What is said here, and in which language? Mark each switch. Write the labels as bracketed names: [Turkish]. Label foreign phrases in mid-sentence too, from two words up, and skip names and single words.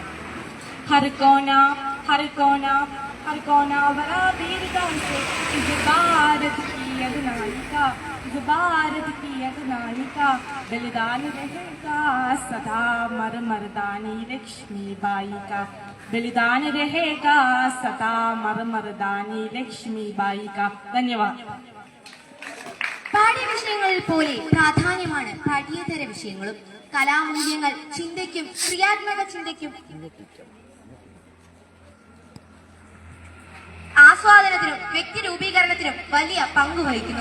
[Hindi] हर कोना बड़ा वीरता से इस भारत की अगनायिका बलिदान रहेगा सदा मरदानी लक्ष्मीबाई का, बलिदान रहेगा सदा मरदानी लक्ष्मीबाई का। धन्यवाद। [Malayalam] പാഠ്യവിഷയങ്ങളിൽ പോലെ പ്രാധാന്യമാണ് പാഠ്യേതര വിഷയങ്ങളും. കലാമൂല്യങ്ങൾ ചിന്തയ്ക്കും ക്രിയാത്മക ചിന്തയ്ക്കും ആസ്വാദനത്തിനും വ്യക്തി രൂപീകരണത്തിനും വലിയ പങ്ക് വഹിക്കുന്നു.